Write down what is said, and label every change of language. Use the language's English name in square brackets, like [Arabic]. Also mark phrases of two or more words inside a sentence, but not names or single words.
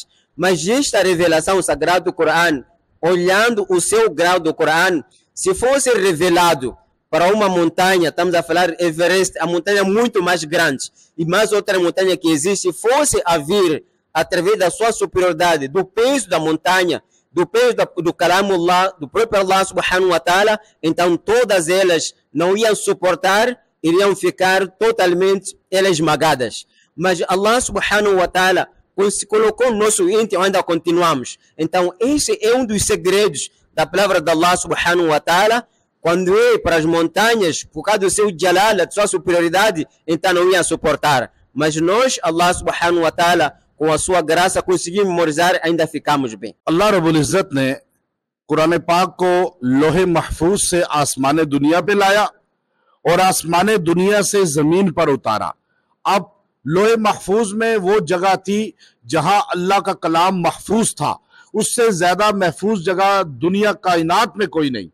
[Portuguese] Mas esta revelação do Sagrado Corão, olhando o seu grau do Corão, se fosse revelado para uma montanha, estamos a falar Everest, a montanha muito mais grande, e mais outra montanha que existe, fosse a vir através da sua superioridade, do peso da montanha, do peso do Kalamullah, do próprio [Arabic] الله سبحانه وتعالى, [Portuguese] então todas elas não iam suportar, iriam ficar totalmente esmagadas. Mas [Arabic] الله سبحانه وتعالى [Portuguese] se colocou no nosso íntimo, ainda continuamos. Então esse é um dos segredos da palavra de [Arabic] الله سبحانه وتعالى, [Portuguese] quando ia para as montanhas, por causa do seu jalala, de sua superioridade, então não ia suportar. Mas nós, [Arabic] الله سبحانه وتعالى, [Portuguese] com a sua graça, conseguimos memorizar, ainda ficamos bem. [Urdu] اللہ رب العزت نے قرآن پاک کو لوح محفوظ سے آسمان دنیا پہ لایا اور آسمان دنیا سے زمین پر اتارا. اب لوح محفوظ میں وہ جگہ تھی جہاں اللہ کا کلام محفوظ تھا، اس سے زیادہ محفوظ جگہ دنیا کائنات میں کوئی نہیں.